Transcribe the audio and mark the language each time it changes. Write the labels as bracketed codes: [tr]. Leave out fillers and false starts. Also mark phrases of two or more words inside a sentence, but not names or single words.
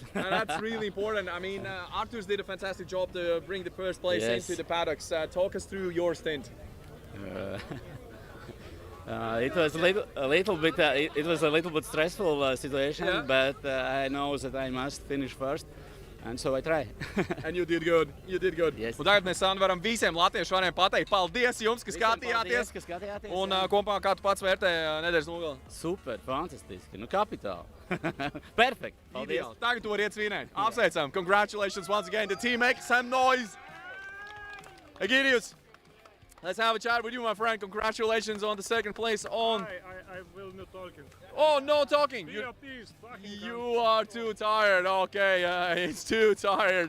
[en] And that's really important. I mean, Arturs did a fantastic job to bring the first place into the paddocks. Talk us through your stint. It was a little bit. It was a little bit stressful situation, but I know that I must finish first. And so I try. And you did good. You did good. Yes. [lv] Un tagad mēs varam visiem latviešiem pateikt paldies jums, ka skatījāties. Un kopā kā tu pats vērtē nedēļas nogali? Super, fantastiski. Nu, kapitāli. Perfect. Paldies. Ideāli. Tagad tu vari iet svinēt. Apsveicam. [en] Congratulations once again. The team make some noise. Egidius, let's have a chat with you, my friend. Congratulations on the second place on... I will not talking. Oh, no talking. Be appeased. You are too tired. Okay, it's too tired.